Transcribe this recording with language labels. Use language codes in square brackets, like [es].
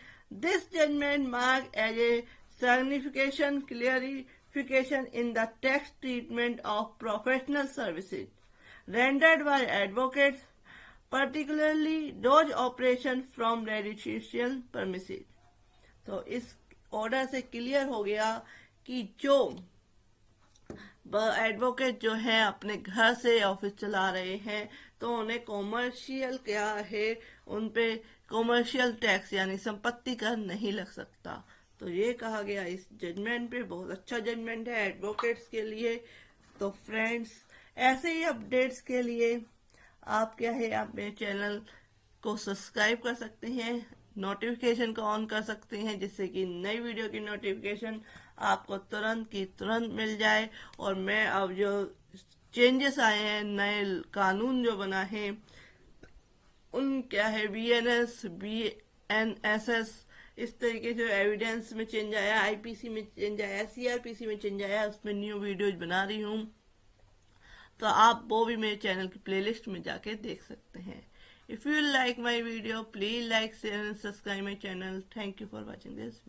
[en] This judgment marked as a significant clarification in the tax treatment of professional services rendered by advocates, particularly those operations from residential premises. [hi] तो इस order से clear हो गया कि जो advocate जो है अपने घर से ऑफिस चला रहे हैं तो उन्हें कॉमर्शियल क्या है, उन पे कॉमर्शियल टैक्स यानी संपत्ति कर नहीं लग सकता। तो ये कहा गया इस जजमेंट पे। बहुत अच्छा जजमेंट है एडवोकेट्स के लिए। तो फ्रेंड्स, ऐसे ही अपडेट्स के लिए आप क्या है, आप मेरे चैनल को सब्सक्राइब कर सकते हैं, नोटिफिकेशन को ऑन कर सकते हैं, जिससे कि नई वीडियो की नोटिफिकेशन आपको तुरंत की तुरंत मिल जाए। और मैं अब जो चेंजेस आए हैं, नए कानून जो बना है, उन क्या है BNS, BNSS, इस तरीके से एविडेंस में चेंज आया, IPC में चेंज आया, CRPC में चेंज आया, उसमें न्यू वीडियोज बना रही हूँ। तो आप वो भी मेरे चैनल की प्लेलिस्ट में जाके देख सकते हैं। [en] If you like my video, please like, share and subscribe my channel. Thank you for watching this video.